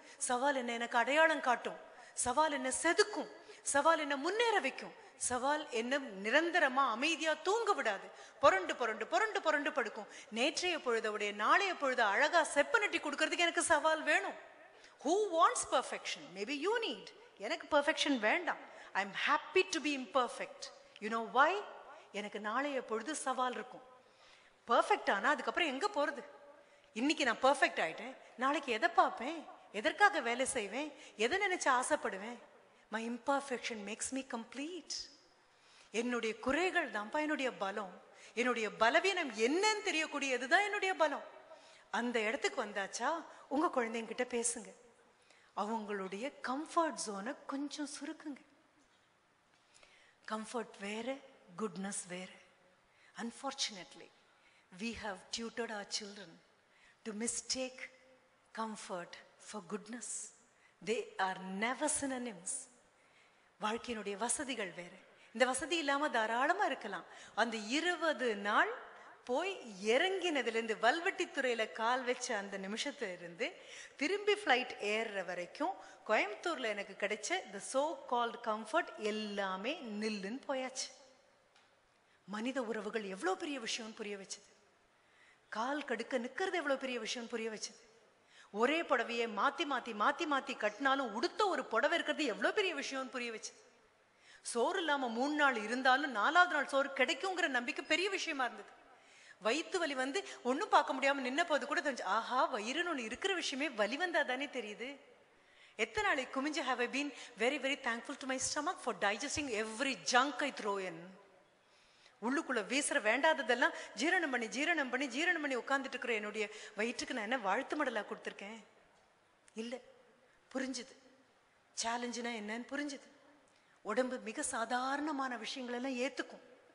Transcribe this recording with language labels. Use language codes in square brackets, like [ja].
[ta] சவால் என்ன எனக்கு அடையாளம் காட்டும், சவால் என்ன செதுக்கும், சவால் என்ன முன்னேற வைக்கும், சவால் என்ன நிரந்தரமா அமைதியா தூங்க விடாது. புரண்டு புரண்டு புரண்டு புரண்டு படுக்கும். நேற்றைய பொழுதோடைய நாளைய பொழுது அழகா செப்பனிட்டி கொடுக்கறதுக்கு எனக்கு சவால் வேணும். [en] Who wants perfection? Maybe you need. [ta] எனக்கு perfection வேண்டாம். [en] I'm happy to be imperfect. You know why? [ta] எனக்கு நாளைய பொழுது சவால் இருக்கும். பர்ஃபெக்ட் ஆனா அதுக்கப்புறம் எங்க போறது? இன்னைக்கு நான் பர்ஃபெக்ட் ஆயிட்டேன், நாளைக்கு எதை பார்ப்பேன், எதற்காக வேலை செய்வேன், எதை நினைச்சு ஆசைப்படுவேன்? [en] My imperfection makes me complete. [ta] என்னுடைய குறைகள் தான்ப்பா என்னுடைய பலம். என்னுடைய பலவீனம் என்னன்னு தெரியக்கூடியதுதான் என்னுடைய பலம். அந்த இடத்துக்கு வந்தாச்சா உங்க குழந்தைங்க கிட்ட பேசுங்க. அவங்களுடைய கம்ஃபர்ட் ஜோனை கொஞ்சம் சுருக்குங்க. கம்ஃபர்ட் வேற, குட்னஸ் வேற. [en] Unfortunately, we have tutored our children to mistake comfort for goodness. They are never synonyms. [ta] வாழ்க்கையினுடைய வசதிகள் வேற. இந்த வசதி இல்லாம தாராளமா இருக்கலாம். அந்த 20 நாள் போய் இறங்கினதுலேருந்து வல்வெட்டித்துறையில கால் வச்ச அந்த நிமிஷத்துல இருந்து திரும்பி ஃப்ளைட் ஏறுற வரைக்கும் கோயம்புத்தூர்ல எனக்கு கிடைச்ச [en] the so called comfort [ta] எல்லாமே நில்லுன்னு போயாச்சு. மனித உறவுகள் எவ்வளவு பெரிய விஷயம் புரிய வச்சது. கால் கடுக்க நிக்கிறது எவ்வளவு பெரிய விஷயம் புரிய வச்சது. ஒரே புடவையை மாத்தி மாத்தி மாத்தி மாத்தி கட்டினாலும் உடுத்த ஒரு புடவை இருக்கிறது எவ்வளவு பெரிய விஷயம் புரிய வச்சது. சோறு இல்லாம 3 நாள் இருந்தாலும் 4வது நாள் சோறு கிடைக்குங்கிற நம்பிக்கை பெரிய விஷயமா இருந்தது. வயிற்று வலி வந்து ஒன்னும் பார்க்க முடியாம நின்ன போது கூட தெரிஞ்சு, ஆஹா வயிறுன்னு ஒண்ணு இருக்கிற விஷயமே வலி வந்தா தானே தெரியுது. எத்தனை நாளைக்கு குமிஞ்சு [en] have I been very very thankful to my stomach for digesting every junk I throw in. [ta] உள்ளுக்குள்ள வீசுற வேண்டாததெல்லாம் ஜீரணம் பண்ணி ஜீரணம் பண்ணி ஜீரணம் பண்ணி உட்கார்ந்துட்டு இருக்கிற என்னுடைய வயிற்றுக்கு நான் என்ன வாழ்த்து மடலா கொடுத்துருக்கேன்? இல்ல. புரிஞ்சுது சேலஞ்சுனா என்னன்னு புரிஞ்சுது. உடம்பு மிக சாதாரணமான விஷயங்கள் எல்லாம் ஏத்துக்கும்.